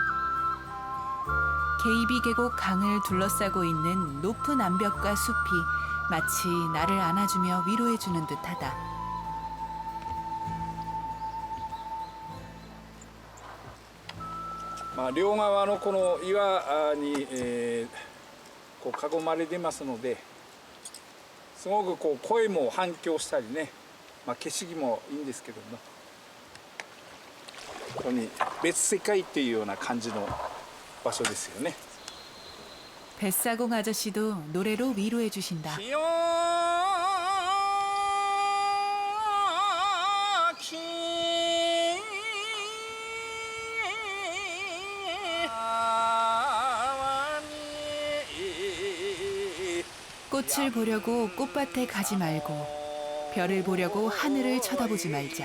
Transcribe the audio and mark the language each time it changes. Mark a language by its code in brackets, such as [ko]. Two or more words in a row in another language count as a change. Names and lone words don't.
[ko] 게이비 계곡 강을 둘러싸고 있는 높은 암벽과 숲이 마치 나를 안아주며 위로해주는 듯하다. [ja] 両側のこの岩に、こう囲まれていますので、すごくこう声も反響したりね、景色もいいんですけども、ここに別世界っていうような感じの場所ですよね。 [ko] 뱃사공 아저씨도 노래로 위로해 주신다. 꽃을 보려고 꽃밭에 가지 말고 별을 보려고 하늘을 쳐다보지 말자.